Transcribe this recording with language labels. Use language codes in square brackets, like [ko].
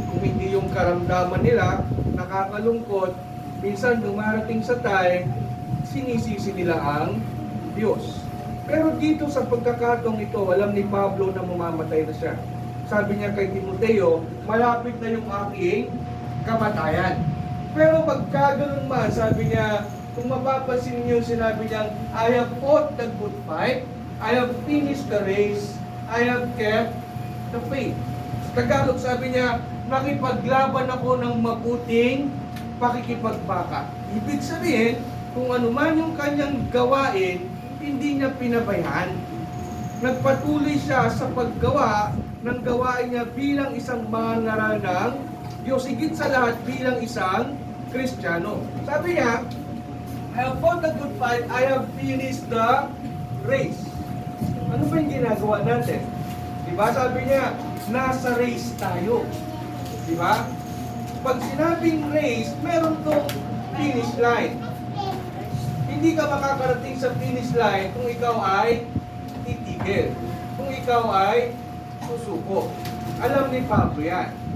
[tl] Kung hindi yung karamdaman nila, nakakalungkot, minsan dumarating sa time, sinisisi nila ang Diyos. Pero dito sa pagkakataong ito, alam ni Pablo na mamamatay na siya. Sabi niya kay Timoteo, malapit na yung aking kamatayan. [en] Pero pagkaganon man, sabi niya, kung mapapansin niyo, sinabi niya, I have fought the good fight, I have finished the race, I have kept the faith. [tl] Sa Tagalog, sabi niya, nakipaglaban ako ng mabuting pakikipagbaka. Ibig sabihin, kung ano man yung kanyang gawain, hindi niya pinabayaan. Nagpatuloy siya sa paggawa ng gawain niya bilang isang mangaral ng Diyos, higit sa lahat bilang isang Kristiyano. [en] Sabi niya, I have fought the good fight, I have finished the race. [tl] Ano ba yung ginagawa natin? Diba? Sabi niya, nasa race tayo. Diba? Pag sinabing race, meron tong finish line. Hindi ka makakarating sa finish line kung ikaw ay titigil. Kung ikaw ay susuko. Alam ni Pablo yan.